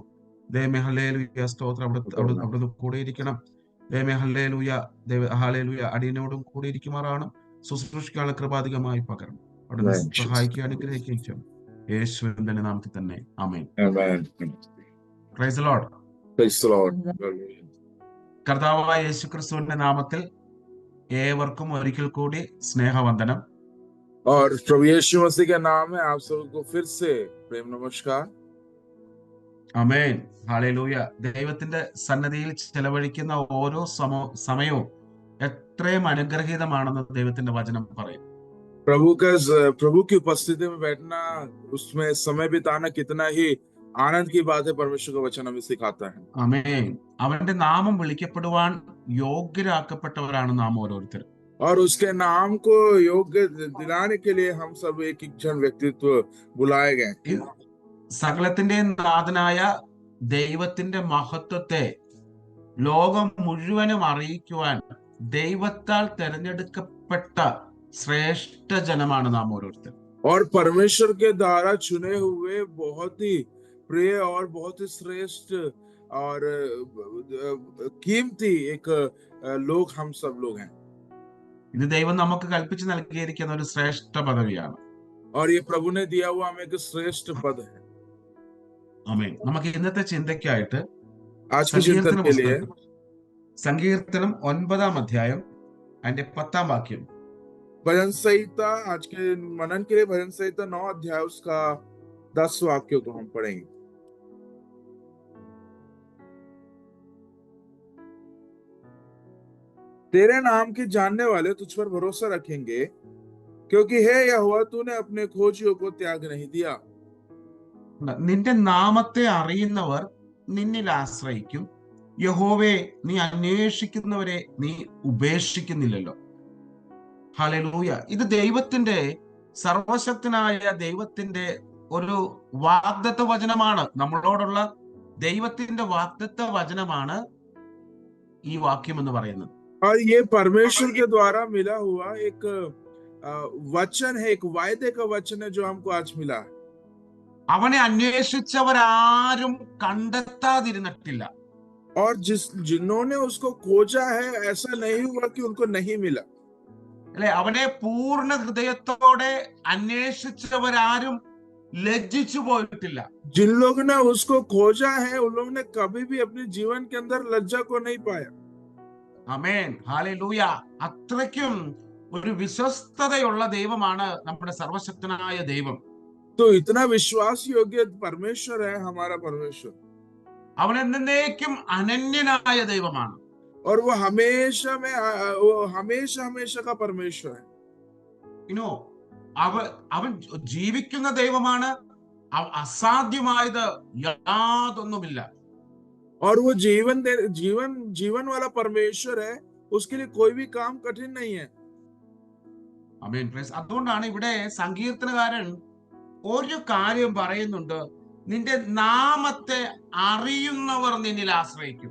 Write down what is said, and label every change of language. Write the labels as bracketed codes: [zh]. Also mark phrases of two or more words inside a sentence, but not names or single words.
[ml] ദൈവമേ, ഹല്ലേലൂയ, സ്തോത്രം. അവിടുന്ന് കൂടെയിരിക്കണം. ദൈവമേ, ഹല്ലേലൂയ, ഹല്ലേലൂയ, അടിയനോടും കൂടെ ഇരിക്കുമാറാണ്. ശുശ്രൂഷിക്കാനുള്ള കൃപാധികമായി പകരണം. അവിടുന്ന് സഹായിക്കുക, അനുഗ്രഹിക്കുകയും യേശുവിന്റെ നാമത്തിൽ തന്നെ. ആമേൻ. [en] Praise the Lord. Praise the Lord. [ml] കർത്താവായ യേശുക്രിസ്തുവിന്റെ നാമത്തിൽ ഏവർക്കും ഒരിക്കൽ കൂടി സ്നേഹവന്ദനം. [hi] और प्रभु यीशु मसीह के नाम में आप सबको फिर से प्रेम नमस्कार. [ml] ആമേൻ, ഹല്ലേലൂയ. ദൈവത്തിന്റെ സന്നിധിയിൽ ചെലവഴിക്കുന്ന ഓരോ സമയവും എത്രയും അനുഗ്രഹീതമാണെന്ന് ദൈവത്തിന്റെ വചനം പറയും. [hi] प्रभु की उपस्थिति में बैठना, उसमें समय बिताना कितना ही आनंद की बात है. परमेश्वर का वचन हमें सिखाता है. [ml] ആമേൻ. അവന്റെ നാമം വിളിക്കപ്പെടുവാൻ യോഗ്യരാക്കപ്പെട്ടവരാണ് നാം ഓരോരുത്തരും. [hi] और उसके नाम को योग्य दिलाने के लिए हम सब एक एक जन व्यक्तित्व बुलाए गए. [ml] സകലത്തിന്റെയും നാഥനായ ദൈവത്തിന്റെ മഹത്വത്തെ ലോകം മുഴുവനും അറിയിക്കുവാൻ ദൈവത്താൽ തെരഞ്ഞെടുക്കപ്പെട്ട ശ്രേഷ്ഠ ജനമാണ് നാം ഓരോരുത്തരും. [hi] और परमेश्वर के द्वारा चुने हुए बहुत ही प्रिय और बहुत ही श्रेष्ठ और कीमती एक लोग हम सब लोग हैं. [ml] ഇത് ദൈവം നമുക്ക് കൽപ്പിച്ചു നൽകിയിരിക്കുന്ന ഒരു ശ്രേഷ്ഠ പദവിയാണ്. [hi] और ये प्रभु ने दिया हुआ हमें एक श्रेष्ठ पद है. [ml] ആമേൻ. നമുക്ക് ഇന്നത്തെ ചിന്തയ്ക്കായിട്ട് സങ്കീർത്തനം 9-ാം അധ്യായം അതിന്റെ 10-ാം വാക്യം, [hi] भजन संहिता, आज के मनन के लिए भजन संहिता 9 अध्याय उसका 10 वाक्यों को हम पढ़ेंगे. तेरे नाम के जानने वाले तुझ पर भरोसा रखेंगे, क्योंकि हे यहोवा तूने अपने खोजियों को त्याग नहीं दिया. [ml] നിന്റെ നാമത്തെ അറിയുന്നവർ നിന്നിൽ ആശ്രയിക്കും. യഹോവേ, നീ അന്വേഷിക്കുന്നവരെ നീ ഉപേക്ഷിക്കുന്നില്ലല്ലോ. ഹല്ലേലൂയ. ഇത് ദൈവത്തിന്റെ, സർവശക്തനായ ദൈവത്തിന്റെ ഒരു വാഗ്ദത്ത വചനമാണ്. നമ്മളോടുള്ള ദൈവത്തിന്റെ വാഗ്ദത്ത വചനമാണ് ഈ വാക്യം എന്ന് പറയുന്നത്. [hi] और ये परमेश्वर के द्वारा मिला हुआ एक वचन है, एक वायदे का वचन है जो हमको आज मिला है. [ml] അവനെ അന്വേഷിച്ചവരാരും കണ്ടെത്താതിരുന്നിട്ടില്ല. [hi] और जिन्होंने उसको खोजा है, ऐसा नहीं हुआ कि उनको नहीं मिला. [ml] അല്ലെ, അവനെ പൂർണ്ണ ഹൃദയത്തോടെ അന്വേഷിച്ചവരാരും ലജ്ജിച്ചു പോയിട്ടില്ല. [hi] जिन लोगों ने उसको खोजा है, उन लोगों ने कभी भी अपने जीवन के अंदर लज्जा को नहीं पाया. [ml] ആമേൻ, ഹല്ലേലൂയ. അത്രയ്ക്കും ഒരു വിശ്വസ്തതയുള്ള ദൈവമാണ് നമ്മുടെ സർവശക്തനായ ദൈവം. [hi] तो इतना विश्वास योग्य परमेश्वर है हमारा परमेश्वर. [ml] അവൻ എന്നേക്കും അനന്യനായ ദൈവമാണ്. [hi] और वो हमेशा हमेशा का परमेश्वर है. [ml] അവൻ ജീവിക്കുന്ന ദൈവമാണ്. അസാധ്യമായത് യാതൊന്നുമില്ല. [hi] और वो जीवन वाला परमेश्वर है. उसके लिए कोई भी काम कठिन नहीं है. [ml] ആമേൻ. അതുകൊണ്ടാണ് ഇവിടെ സങ്കീർത്തനകാരൻ ഒരു കാര്യം പറയുന്നുണ്ട്: നിന്റെ നാമത്തെ അറിയുന്നവർ നിന്നിൽ ആശ്രയിക്കും.